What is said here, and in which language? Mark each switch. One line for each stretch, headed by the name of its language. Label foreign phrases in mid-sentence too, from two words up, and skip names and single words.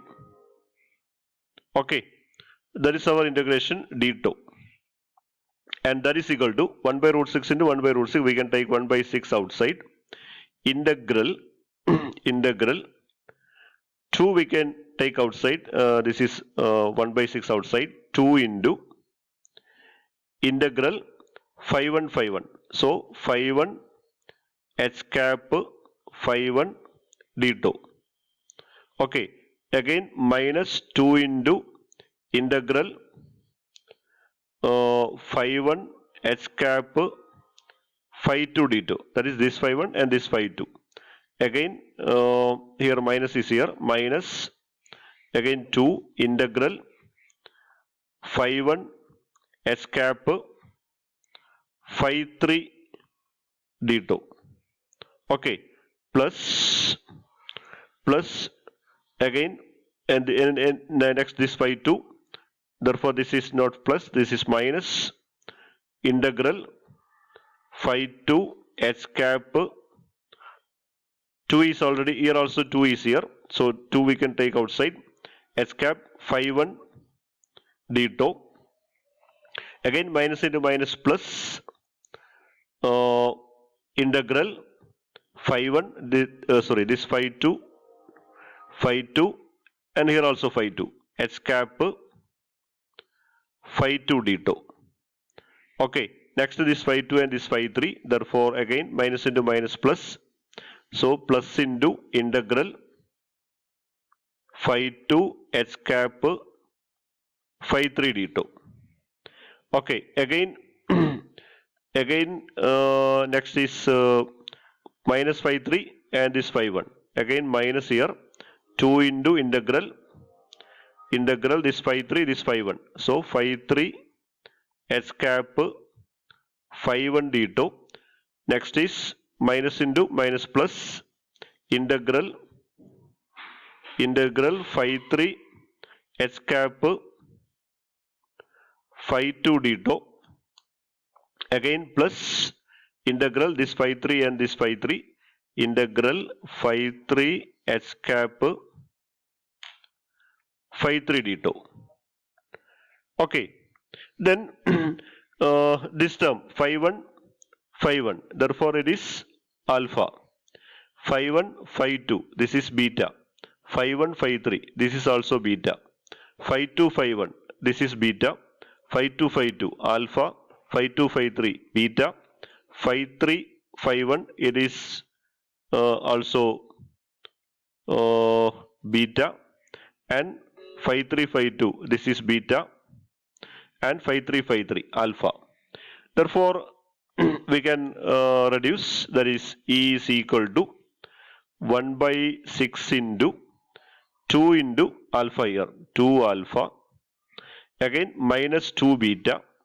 English: Okay, that is our integration d2, and that is equal to 1 by root 6 into 1 by root 6. We can take 1 by 6 outside. Integral integral 2 we can take outside. This is 1 by 6 outside. 2 into integral phi 1 phi 1. So phi 1 H cap phi 1 d2. Okay, again minus 2 into integral phi 1 H cap phi 2 d2. That is this phi 1 and this phi 2. Again here minus is here, minus again 2 integral phi 1 H cap phi 3 d2. Okay, plus again and next this phi 2. Therefore, this is not plus, this is minus integral phi 2 H cap 2 is already here, also 2 is here. So 2 we can take outside. H cap phi 1 d2. Again minus into minus plus integral phi 1 this phi 2 and here also phi 2 H cap phi 2 d2. Okay, next to this phi 2 and this phi 3. Therefore, again minus into minus plus. So plus into integral phi 2 H cap phi 3 d2. Okay, again next is minus phi 3 and this phi 1. Again minus here 2 into integral this phi 3 this phi 1. So phi 3 H cap phi 1 d2. Next is minus into minus plus integral phi 3 H cap phi 2 d2. Again plus integral this phi 3 and this phi 3. Integral phi 3 H cap phi 3 d2. Okay, then this term phi 1 phi 1. Therefore, it is alpha. Phi 1 phi 2. This is beta. Phi 1 phi 3. This is also beta. Phi 2 phi 1. This is beta. Phi 2 phi 2 alpha. Phi 2 phi 3 beta. Phi 3 phi 1. It is also beta, and phi 3 phi 2. This is beta, and phi 3 phi 3 alpha. Therefore, we can reduce, that is E is equal to 1 by 6 into 2 into alpha here, 2 alpha, again minus 2 beta,